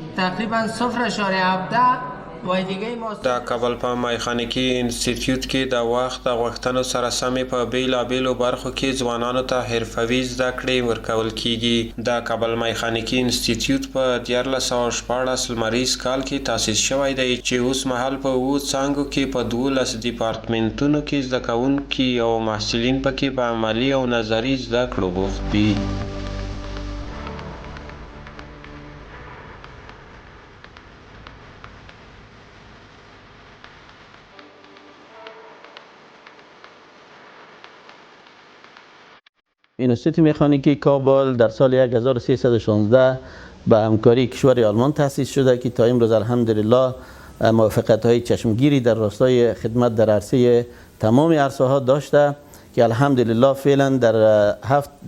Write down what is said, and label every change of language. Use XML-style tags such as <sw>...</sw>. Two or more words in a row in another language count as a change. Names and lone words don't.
<fa>تقریبا 0.17 و دیگه ما</fa> <ps>د کابل په میخانیکي انسټیټیوټ کې د وخت د غوښتنو سره سمې په بیلابیلو برخو کې ځوانانو ته حرفوي زده کړې ورکول کیږي. د کابل میخانیکي انسټیټیوټ په 1414 لمریز کال کې تاسیس شوی دی چې اوس مهال په 7 څانګو کې په 12 ډیپارټمنټونو کې زده کوونکي او محصلین پکې په عملي او نظري زده کړو بوخت دي.</ps> <fa>اینستیتوت مکانیکی کابل در سال 1316 به همکاری کشور آلمان تأسیس شده که تا امروز الحمدلله موفقیت‌های چشمگیری در راستای خدمت در عرصه تمام عرصه ها داشته که الحمدلله فعلا در 7</fa>